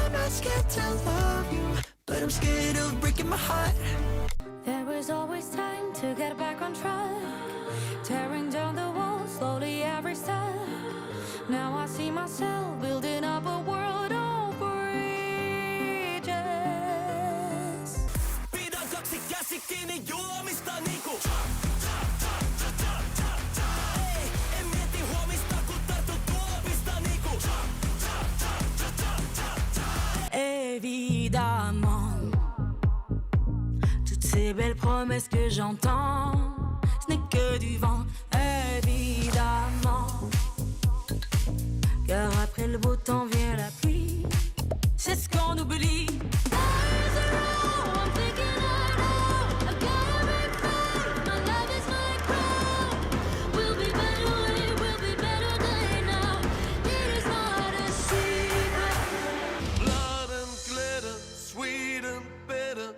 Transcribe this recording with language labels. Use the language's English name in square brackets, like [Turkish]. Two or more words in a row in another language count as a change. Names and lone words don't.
[English] scared to love you, but I'm scared of breaking my heart. There was always time to get back on track, tearing down the walls slowly every step. Now I see myself building up a world of bridges. [Finnish] Pidän kaksi käsi kiinni juomista niinku. Ei, en mieti huomista kun tartun tuopista niinku. [French] Évidemment, toutes ces belles promesses que j'entends, ce n'est que du vent, évidemment. Car après le beau temps vient la pluie, c'est ce qu'on oublie. [English] Eyes are all, I'm thinking I know, I've got everything, my love is my crown. We'll be better when it will be better than now. It is not a secret. Blood and glitter, sweet and bitter.